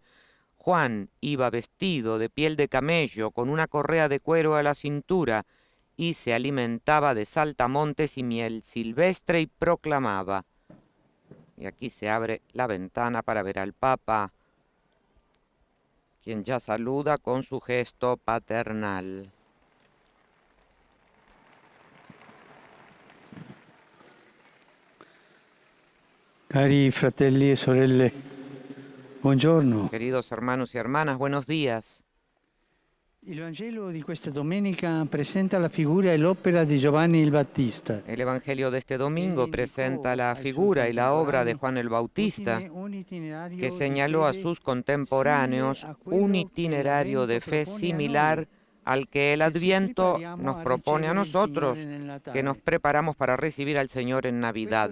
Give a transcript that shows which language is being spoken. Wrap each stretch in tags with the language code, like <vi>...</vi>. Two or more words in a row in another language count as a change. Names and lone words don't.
<es>Juan iba vestido de piel de camello, con una correa de cuero a la cintura, y se alimentaba de saltamontes y miel silvestre, y proclamaba. Y aquí se abre la ventana para ver al Papa, quien ya saluda con su gesto paternal.</es> <it>Cari fratelli e sorelle, buongiorno.</it> <es>Queridos hermanos y hermanas, buenos días.</es> <it>Il Vangelo di questa domenica presenta la figura e l'opera di Giovanni il Battista.</it> <es>El Evangelio de este domingo presenta la figura y la obra de Juan el Bautista, que señaló a sus contemporáneos un itinerario de fe similar al que el Adviento nos propone a nosotros, que nos preparamos para recibir al Señor en Navidad.</es>